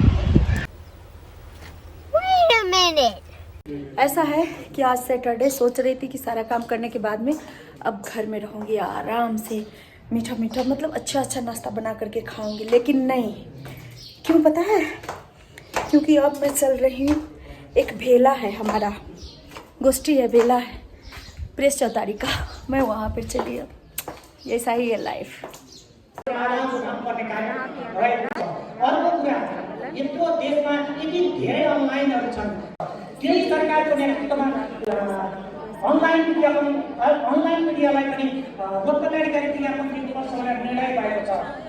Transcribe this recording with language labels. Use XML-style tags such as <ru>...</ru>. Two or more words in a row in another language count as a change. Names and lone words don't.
<hi>ऐसा है कि आज सैटरडे, सोच रही थी कि सारा काम करने के बाद में अब घर में रहूँगी आराम से, मीठा मीठा मतलब अच्छा नाश्ता बना करके खाऊंगी, लेकिन नहीं। क्यों पता है? क्योंकि अब मैं चल रही हूँ, एक भेला है हमारा, गोष्ठी है, भेला है प्रेस चौतारी का, मैं वहाँ पर चली। अब ऐसा ही है लाइफ।</hi> <ne>यत्रो देशमा यति धेरै अनलाइनहरू छन्, त्यही सरकारको नेतृत्वमा अनलाइन मिडियालाई पनि लोककल्याणकारी क्रियापत्रित वर्ष भनेर निर्णय भएको छ।</ne>